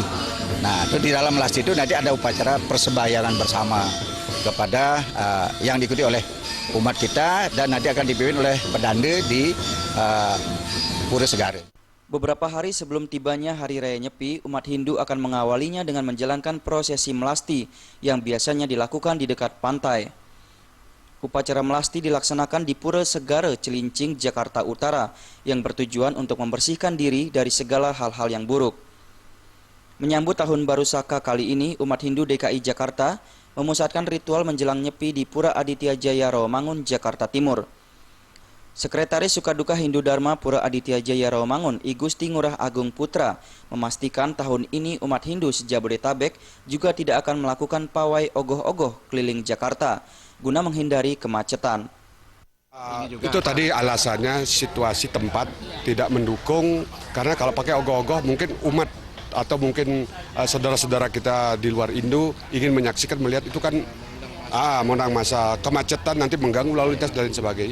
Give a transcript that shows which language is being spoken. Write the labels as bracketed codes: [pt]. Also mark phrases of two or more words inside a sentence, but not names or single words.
[id] Nah, itu di dalam melasti itu nanti ada upacara persembahyangan bersama kepada yang diikuti oleh umat kita dan nanti akan dipimpin oleh pedanda di Pura Segara. Beberapa hari sebelum tibanya Hari Raya Nyepi, umat Hindu akan mengawalinya dengan menjalankan prosesi melasti yang biasanya dilakukan di dekat pantai. Upacara melasti dilaksanakan di Pura Segara Cilincing, Jakarta Utara, yang bertujuan untuk membersihkan diri dari segala hal-hal yang buruk. Menyambut Tahun Baru Saka kali ini, umat Hindu DKI Jakarta memusatkan ritual menjelang Nyepi di Pura Aditya Jaya Rawamangun, Jakarta Timur. Sekretaris Sukaduka Hindu Dharma Pura Aditya Jaya Rawamangun, I Gusti Ngurah Agung Putra, memastikan tahun ini umat Hindu se-Jabodetabek juga tidak akan melakukan pawai ogoh-ogoh keliling Jakarta guna menghindari kemacetan. Itu tadi alasannya situasi tempat tidak mendukung, karena kalau pakai ogoh-ogoh mungkin umat atau mungkin saudara-saudara kita di luar Indo ingin menyaksikan, melihat itu kan menang masa kemacetan nanti mengganggu lalu lintas dan lain sebagainya.